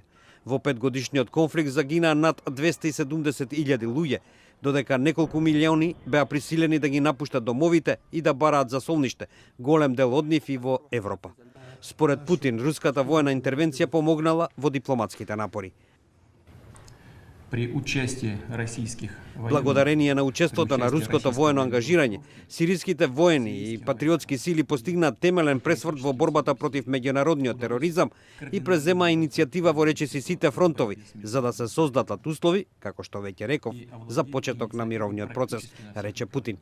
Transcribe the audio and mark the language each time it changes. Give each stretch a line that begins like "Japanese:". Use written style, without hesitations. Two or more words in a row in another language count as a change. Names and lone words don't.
Macedonian: Во петгодишниот конфликт загинаа над 270.000 луѓе, додека неколку милиони беа присилени да ги напуштат домовите и да бараат за солниште, голем дел од нив и во Европа. Според Путин, руската воена интервенција помогнала во дипломатските напори.
Russian: При участии российских
Macedonian: Благодарение на учеството на руското воено ангажирање, сириските воени и патриотски сили постигнаат темелен пресврт во борбата против меѓународниот тероризам и презема иницијатива во речиси сите фронтови, за да се создадат услови, како што веќе реков, за почеток на мировниот процес, рече Путин.